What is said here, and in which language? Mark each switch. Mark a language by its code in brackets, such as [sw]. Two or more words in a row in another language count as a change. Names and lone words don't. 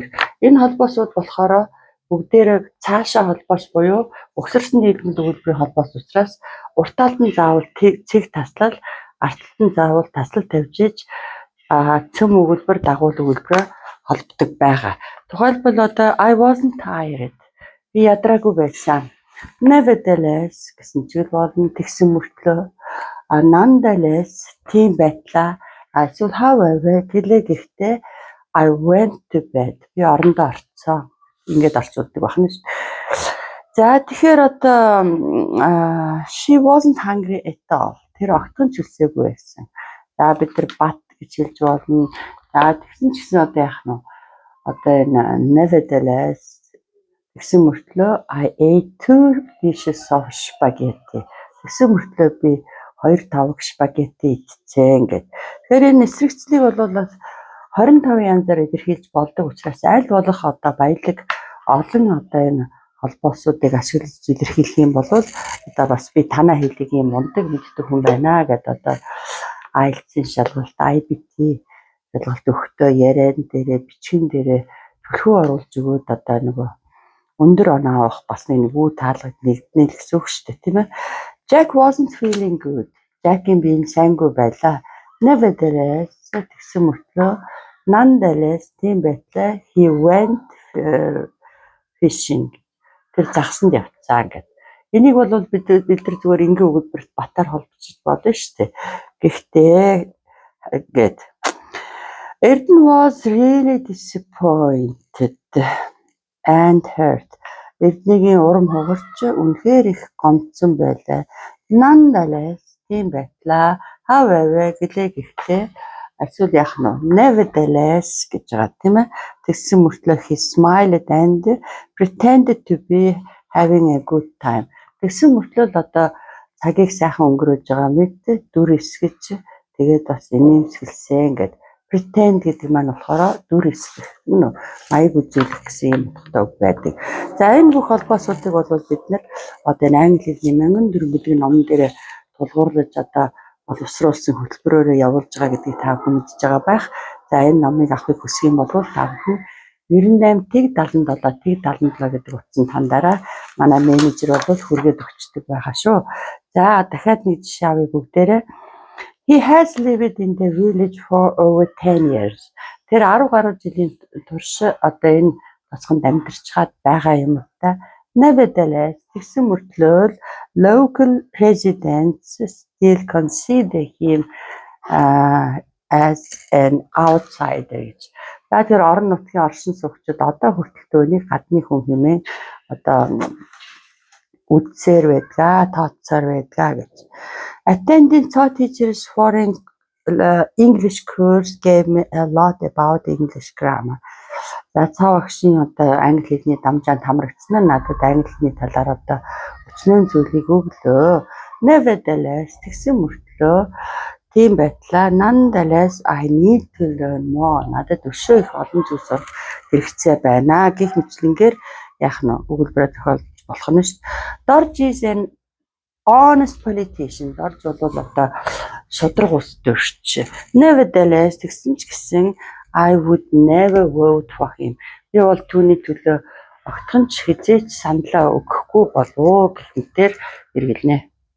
[mn] Энэ холбоосууд болохоор бүгдээрээ цаашаа холбоос буюу угсарсан нийгмийн үйлдвэрийн холбоос учраас урт талд нь заавал цэг таслал, арт талд нь заавал таслал тавьж иж цөм өгүүлбэр дагуул өгүүлбэрээр холбдог байгаа. Тухайлбал одоо [en] I wasn't tired. [mn] Би ядраагүй байсан. Nevertheless гэсэн чиглэл болно тэгсэн мөртлөө nonetheless тийм байтлаа эсвэл however гэлээ гэхдээ [en] I went to bed. [mn] Би орондоо орцсон. Ингээд орчуулдаг байна шүү. За тэгэхээр одоо [en] she wasn't hungry at all. [mn] Тэр огтхон ч үлсээгүй байсан. За бид нар бат гэж хэлж болно. За тэгсэн ч гэсэн одоо яах нь одоо энэ nevertheless гэсэн мөртлөө [en] I ate 2 dishes of spaghetti. [mn] Гэсэн мөртлөө би 2 тавг спагетти идсэн гэдэг. Тэгэхээр энэ эсрэгцлийг бол 25 янзаар илэрхийлж болдог учраас аль болох одоо баялаг олон одоо энэ холбоосуудыг ашиглаж илэрхийлэх юм бол одоо бас би танаа хэлийг юм мундаг мэддэг хүн байна гэдэг одоо IELTS-ийн шалгалт, IBT шалгалт өгөхдөө яриан дээрээ бичгэн дээрээ төлхөө оруулж өгөөд одоо нөгөө өндөр оноо авах бас нэг үү таалгад нэгднэ гэсэн үг шүү дээ, тийм ээ. [en] Jack wasn't feeling good. [mn] Jack-ийн бие сайнгүй байлаа. Nevertheless гэсэн мөртлөө nonetheless тийм байтлаа [en] he went fishing. [mn] Тэр загсанд явцсан гэдэг. Энийг бол бид нар зүгээр ингээ өгүүлбэрт батаар холбож болно шүү дээ. Гэхдээ гэд [en] Erden was really disappointed and hurt. [mn] Эрдэнэгийн урам хугарч үнэхээр их гомдсон байлаа. Nonetheless тийм байтлаа. However гэлээ гэхдээ эсвэл яах нь nevertheless гэж байгаа тийм ээ. Тэгсэн мөртлөө [en] he smiled and pretended to be having a good time. [mn] Тэгсэн мөртлөө одоо цагийг сайхан өнгөрөөж байгаа мэт дүр эсгэж тэгээд бас инээмсэглсэн гэдэг. Pretend гэдэг маань болохоор дүр эсгэх мөн үү маяг үзүүлэх гэсэн юм утгатай байдаг. За энэ бүх холбоосуудыг бол бид нар одоо энэ англи хэлний 1400 номон дээр тулгуурлаж одоо боловсруулсан хөтөлбөрөөр явуулж байгаа гэдгийг та бүхэн мэдж байгаа байх. За энэ номыг авахыг хүсэх юм бол та бүхэн 98 тэг 77 тэг 77 гэдэг утсан тандараа манай менежер бол хүргээд өгчдөг байгаа шүү. За дахиад нэг жишээ авъя бүгдээрээ. [en] He has lived in the village for over 10 years. [mn] Тэр 10 гаруй жилийн турш одоо энэ босгонд амьдарч хаад байгаа юм та. [en] Nevertheless [mn] тэгсэн мөртлөө [en] local residents still consider him as an outsider гэж. [mn] За тэр орон нутгийн оршин суугчид одоо хүртэл төвний гадны хүн хэмээн одоо үдсээр байдгаа, тооцоор байдгаа гэж. [en] Attending taught teachers foreign English course gave me a lot about English grammar. [mn] За цаа багшийн одоо англи хэлний дамжаанд хамрагдсан нь надад англи хэлний талаар одоо өчнөө зүйлийг өглөө. [en] Nevertheless [mn] тэгсэн мөртлөө тийм байтлаа [en] nonetheless I need to learn more. [mn] Надад өшөө их олон зүйл сурах хэрэгцээ байна. Гэх мэтлэнгээр яах нь өгүүлбэрээ зохиолж болох нь шүү. [en] Dorj is an honest politician. [mn] Dorj бол одоо шудраг ус дөрч. Nevertheless тэгсэн ч гэсэн [en] I would never vote for him. [mn] Би бол түүний төлөө огтхон ч хизээч саналаа өгөхгүй болов гэх мэтээр эргэлнэ.